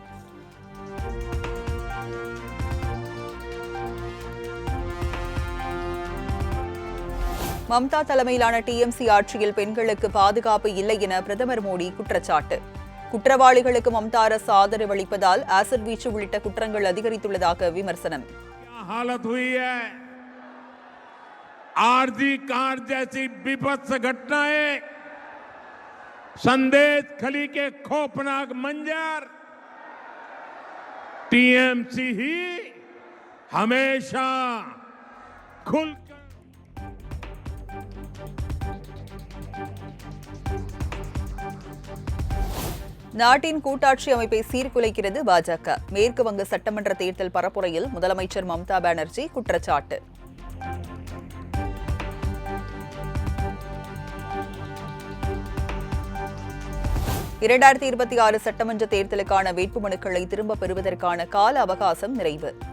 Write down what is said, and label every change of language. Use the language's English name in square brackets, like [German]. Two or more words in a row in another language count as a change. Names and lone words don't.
[Tamil] மம்தா தலைமையிலான TMC ஆட்சியில் பெண்களுக்கு பாதுகாப்பு இல்லை என பிரதமர் மோடி குற்றச்சாட்டு. குற்றவாளிகளுக்கு மம்தா அரசு ஆதரவு அளிப்பதால் ஆசிட் வீச்சு உள்ளிட்ட குற்றங்கள் அதிகரித்துள்ளதாக விமர்சனம். [Hindi] आरजी कार जैसी विभत्स घटनाएं, संदेश खली के खौफनाक मंजर, TMC ही हमेशा खुलकर [Tamil] நாட்டின் கூட்டாட்சி அமைப்பை சீர்குலைக்கிறது பாஜக. மேற்கு வங்க சட்டமன்ற தேர்தல் பரப்புரையில் முதலமைச்சர் மம்தா பானர்ஜி குற்றச்சாட்டு. (2026) சட்டமன்ற தேர்தலுக்கான வேட்புமனுக்களை திரும்பப் பெறுவதற்கான கால அவகாசம் நிறைவு.